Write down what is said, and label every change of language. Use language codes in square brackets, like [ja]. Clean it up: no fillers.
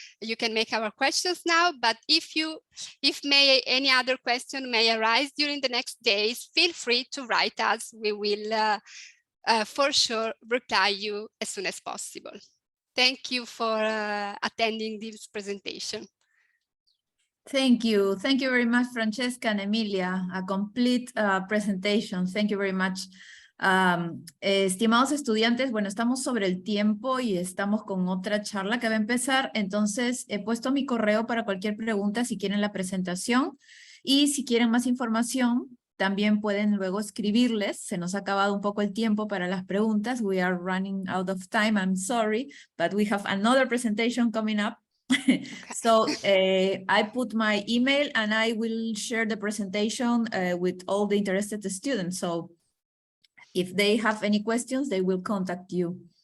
[en] You can make our questions now, but if any other question may arise during the next days, feel free to write us. We will for sure reply you as soon as possible. Thank you for attending this presentation. Thank you. Thank you very much, Francesca and Emilia. A complete presentation. Thank you very much. [es] Estimados estudiantes, bueno, estamos sobre el tiempo y estamos con otra charla que va a empezar. Entonces, he puesto mi correo para cualquier pregunta si quieren la presentación. Y si quieren más información, también pueden luego escribirles. Se nos ha acabado un poco el tiempo para las preguntas. [en] We are running out of time. I'm sorry, but we have another presentation coming up. Okay. So I put my email and I will share the presentation with all the interested students. So if they have any questions, they will contact you.